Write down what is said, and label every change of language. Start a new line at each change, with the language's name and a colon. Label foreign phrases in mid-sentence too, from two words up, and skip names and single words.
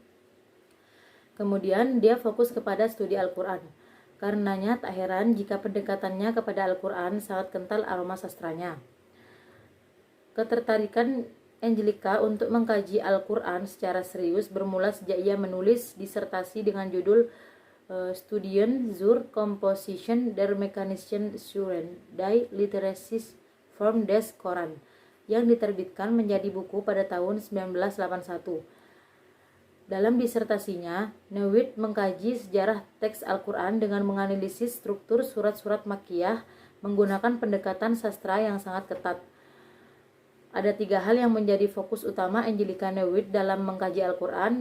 Indonesian: Kemudian dia fokus kepada studi Al-Quran. Karenanya tak heran jika pendekatannya kepada Al-Quran sangat kental aroma sastranya. Ketertarikan Angelica untuk mengkaji Al-Quran secara serius bermula sejak ia menulis disertasi dengan judul Studien zur Komposition der Mechanischen Suren die Literatur vom des Koran, yang diterbitkan menjadi buku pada tahun 1981. Dalam disertasinya, Neuwirth mengkaji sejarah teks Al-Quran dengan menganalisis struktur surat-surat Makkiyah menggunakan pendekatan sastra yang sangat ketat. Ada tiga hal yang menjadi fokus utama Angelica Neuwirth dalam mengkaji Al-Quran.